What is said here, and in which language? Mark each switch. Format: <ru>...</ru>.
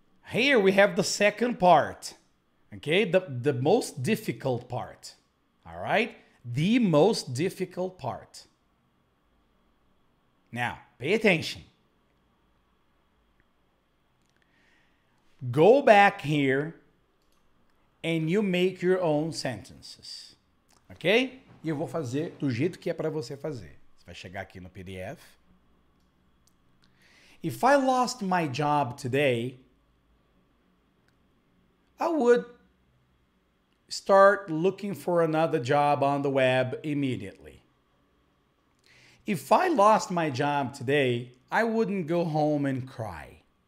<en>Here we have the second part. Okay? The most difficult part. All right? The most difficult part. Now, pay attention. Go back here and you make your own sentences. Ok?</en> <pt>E eu vou fazer do jeito que é para você fazer. Você vai chegar aqui no PDF.</pt> <en>If I lost my job today, I would start looking for another job on the web immediately. If I lost my job today, I wouldn't go home and cry.</en>